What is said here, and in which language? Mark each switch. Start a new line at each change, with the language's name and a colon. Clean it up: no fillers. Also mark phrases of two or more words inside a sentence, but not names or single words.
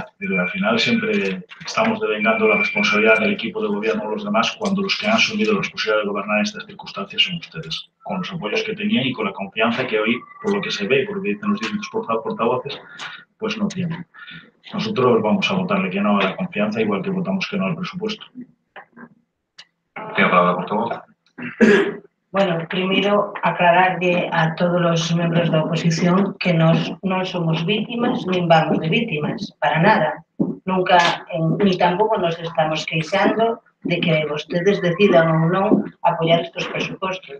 Spanish: Pero al final siempre estamos devengando la responsabilidad del equipo de gobierno a los demás, cuando los que han asumido la responsabilidad de gobernar en estas circunstancias son ustedes, con los apoyos que tenían y con la confianza que hoy, por lo que se ve, por lo que dicen los distintos portavoces, pues no tienen. Nosotros vamos a votarle que no a la confianza, igual que votamos que no al presupuesto. Tiene la palabra, portavoz.
Galician: Bueno, primeiro aclararlle a todos os membros da oposición que nós non somos vítimas, nin vamos de vítimas, para nada. Nunca, ni tampouco nos estamos queixando de que vostedes decidan ou non apoiar estes presupostos.